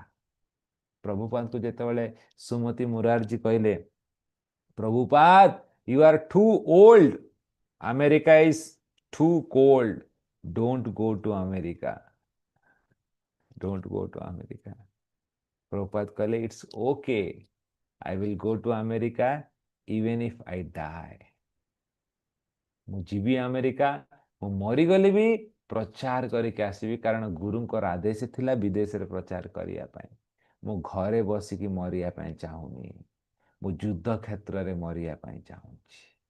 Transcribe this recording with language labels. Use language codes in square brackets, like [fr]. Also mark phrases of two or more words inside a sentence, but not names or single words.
[or] ପ୍ରଭୁପାଦଙ୍କୁ ଯେତେବେଳେ ସୁମତି ମୁରାରଜୀ କହିଲେ, [en] ପ୍ରଭୁପାଦ you are too old, America is too cold, don't go to America, don't go to America. [or] ପ୍ରଭୁପାଦ କହିଲେ [en] it's OK, I will go to America even if I die. [or] ମୁଁ ଯିବି ଆମେରିକା, ମୁଁ ମରିଗଲି ବି ପ୍ରଚାର କରିକି ଆସିବି, କାରଣ ଗୁରୁଙ୍କର ଆଦେଶ ଥିଲା ବିଦେଶରେ ପ୍ରଚାର କରିବା ପାଇଁ। ମୁଁ ଘରେ ବସିକି ମରିବା ପାଇଁ ଚାହୁଁନି, ମୁଁ ଯୁଦ୍ଧ କ୍ଷେତ୍ରରେ ମରିବା ପାଇଁ ଚାହୁଁଛି।